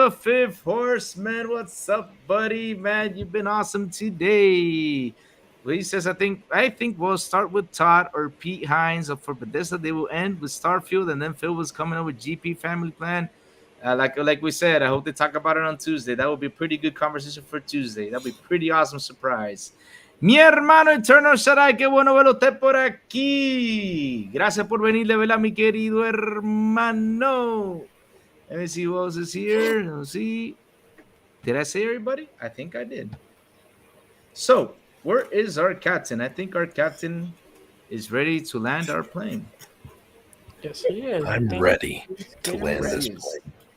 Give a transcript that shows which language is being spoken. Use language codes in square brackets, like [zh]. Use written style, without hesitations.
[en] The fifth horseman. What's up, buddy? Man, you've been awesome today. Well, he says, I think we'll start with Todd or Pete Hines for Bethesda. They will end with Starfield, and then Phil was coming up with GP Family Plan. Like we said, I hope they talk about it on Tuesday. That would be a pretty good conversation for Tuesday. That'll be a pretty awesome surprise. [es] Mi hermano Eternal Shaddai, qué bueno verlo usted por aquí. Gracias por venir, ¿verdad, mi querido hermano? [en] Let me see who else is here. Let's see. Did I say everybody? I think I did. So, where is our captain? I think our captain is ready to land our plane. Yes, he is. I'm ready to getting land ready. this plane.